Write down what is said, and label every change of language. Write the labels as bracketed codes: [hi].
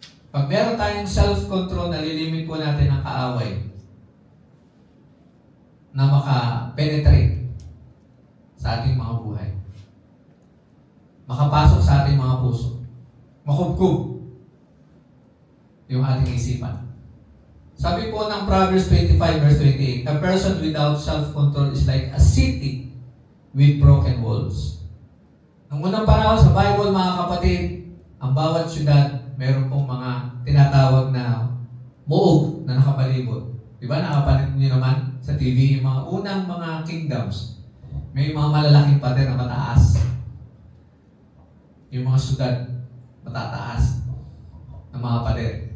[tl] Pag meron tayong self-control, nalilimit po natin ang kaaway na maka-penetrate sa ating mga buhay. Makapasok sa ating mga puso. Makubkub yung ating isipan. Sabi po ng [en] Proverbs 25 verse 28, a person without self-control is like a city with broken walls. [tl] Nung unang panahon sa Bible, mga kapatid, ang bawat syudad, meron pong mga tinatawag na muog na nakapalibot. Diba? Nakapanood niyo naman sa TV yung mga unang mga kingdoms. May mga malalaking pader na mataas. Yung mga syudad, matataas na mga pader.